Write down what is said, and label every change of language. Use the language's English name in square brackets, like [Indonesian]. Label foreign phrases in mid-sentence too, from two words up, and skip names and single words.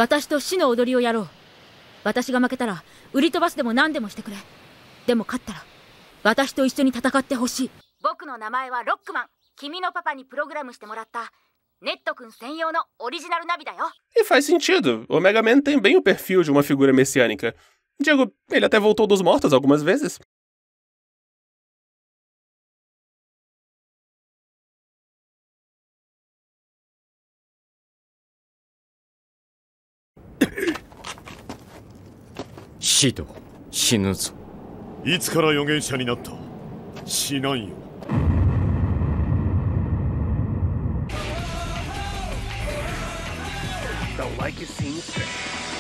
[Portuguese] E faz sentido, o Mega Man tem bem o perfil de uma figura messiânica. Digo, ele até voltou dos mortos algumas vezes. [Japanese] Shido, 死ぬぞ。いつから預言者になった？死なんよ。 [English] The like is seen.